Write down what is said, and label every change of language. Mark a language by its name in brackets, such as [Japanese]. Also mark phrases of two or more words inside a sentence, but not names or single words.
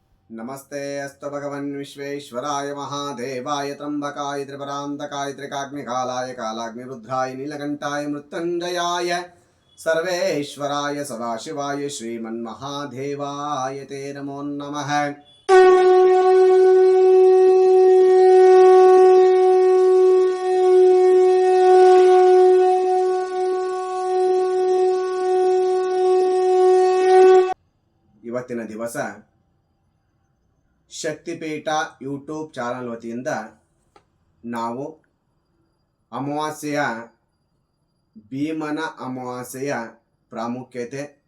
[Sanskrit] नमस्ते अस्तु भगवन् विश्वेश्वराय महादेवाय त्र्यंबकाय त्रिपुरान्तकाय त्रिकाग्निकालाय कालाग्निरुद्राय नीलकण्ठाय मृत्युञ्जयाय सर्वेश्वराय सदाशिवाय श्रीमन्महादेवाय ते नमो नमः। [Kannada] ಇವತ್ತಿನ ದಿವಸ ಶಕ್ತಿಪೀಠ ಯೂಟ್ಯೂಬ್ ಚಾನಲ್ ವತಿಯಿಂದ ನಾವು ಅಮಾವಾಸ್ಯೆಯ ಭೀಮನ ಅಮಾವಾಸ್ಯೆಯ ಪ್ರಾಮುಖ್ಯತೆ,